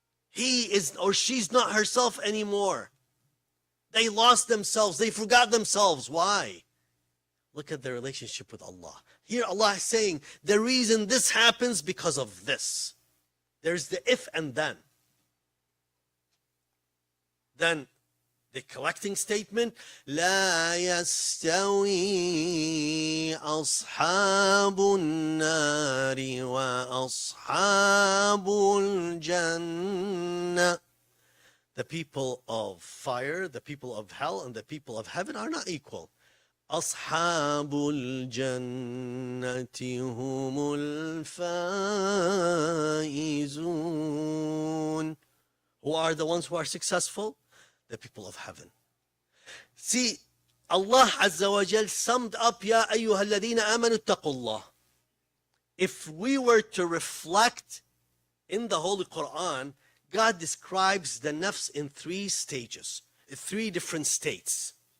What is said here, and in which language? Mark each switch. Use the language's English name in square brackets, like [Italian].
[English] He is, or she's not herself anymore. They lost themselves. They forgot themselves. Why? Look at their relationship with Allah. Here Allah is saying, the reason this happens because of this. There's the if and then. Then The collecting statement, [Arabic] لا يستوي أصحاب النار وأصحاب الجنة. [English] The people of fire, the people of hell, and the people of heaven are not equal. [Arabic] أصحاب الجنة هم الفائزون. [English] Who are the ones who are successful? The people of heaven. See, Allah Azza wa Jal summed up, [Arabic] يا أيها الذين آمنوا اتقوا الله. [English] If we were to reflect in the Holy Quran, God describes the nafs in 3 stages, 3 different states.